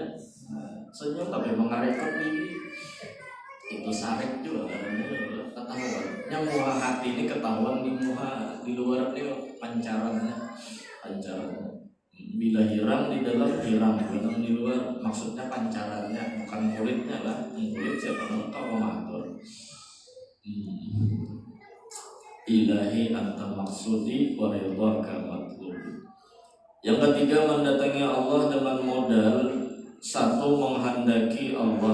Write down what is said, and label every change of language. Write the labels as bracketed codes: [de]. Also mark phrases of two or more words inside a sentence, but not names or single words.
[bjn] Senyum tapi mengarekkan diri itu sarek juga karena ketahuan yang muha hati ini ketahuan di muha, di luar ini pancarannya. Bila hirang di dalam, hirang di luar, maksudnya pancarannya bukan kulitnya lah. Kulit siapa nggak tahu mengatur. [ar] ilahi anta maksudi wa ridhaka matlubi. [id] Yang ketiga, mendatangi Allah dengan modal satu, menghendaki Allah.